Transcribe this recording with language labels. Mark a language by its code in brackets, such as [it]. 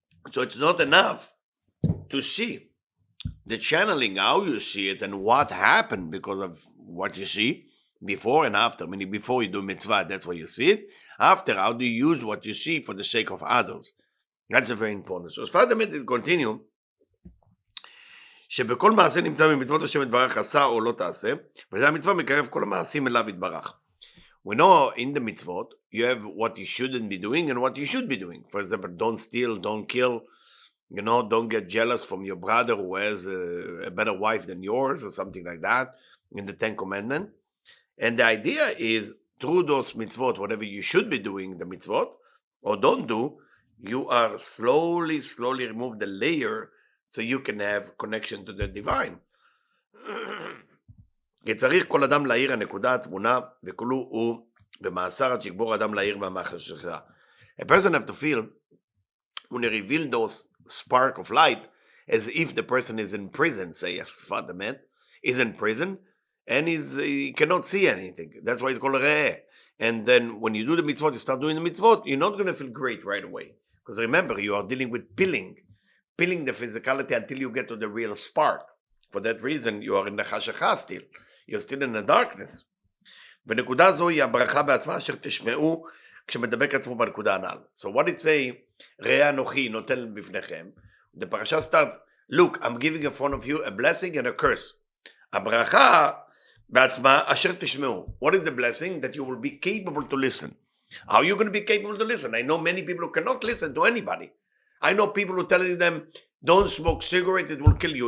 [en] So it's not enough to see the channeling, how you see it and what happened because of what you see before and after. Meaning before you do mitzvah, that's why you see it. After, how do you use what you see for the sake of others? That's a very important. So as far as it continue, [he] שבכל מעשה נמצא ממצוות השם יתברך עשה או לא תעשה, וזה המצווה מקרב כל המעשים אליו יתברך. [en] We know in the mitzvot, you have what you shouldn't be doing and what you should be doing. For example, don't steal, don't kill, don't get jealous from your brother who has a better wife than yours or something like that in the 10 Commandments. And the idea is, through those mitzvot, whatever you should be doing, the mitzvot, or don't do, you are slowly remove the layer so you can have connection to the divine. [he] כי צריך כל אדם להאיר הנקודה, התמונה, וכולו הוא במאסר עד שיגבור אדם להאיר מהחשכה. [en] A person have to feel, when you reveal those spark of light, as if the person is in prison, say, a father man is in prison, and he cannot see anything. That's why it's called Reeh. And then when you do the mitzvot, you start doing the mitzvot, you're not going to feel great right away. Because remember, you are dealing with peeling the physicality until you get to the real spark. For that reason, you are in the חשכה still. You're still in the darkness. [he] ונקודה זו היא הברכה בעצמה אשר תשמעו כשמדבק עצמו בנקודה הנ"ל. [en] So what it say, [he] ראה אנוכי נותן בפניכם. [en] The parashah start, look, I'm giving in front of you a blessing and a curse. [he] הברכה בעצמה אשר תשמעו. [en] What is the blessing? That you will be capable to listen. How are you going to be capable to listen? I know many people who cannot listen to anybody. I know people who telling them, don't smoke cigarette, it will kill you.